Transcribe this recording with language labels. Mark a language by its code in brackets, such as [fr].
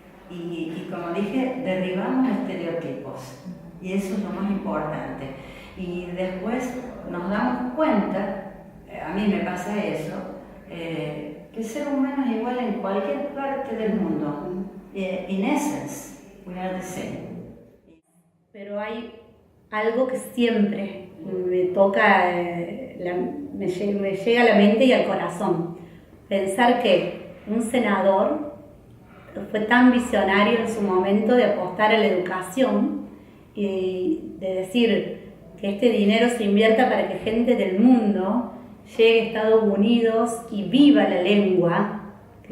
[es] Y como dije, derribamos estereotipos y eso es lo más importante. Y después nos damos cuenta, a mí me pasa eso, que el ser humano es igual en cualquier parte del mundo. [en] In essence, we are the same. [es] Pero hay algo que siempre me toca, me llega a la mente y al corazón. Pensar que un senador fue tan visionario en su momento de apostar a la educación y de decir que este dinero se invierta para que gente del mundo llegue a Estados Unidos y viva la lengua, que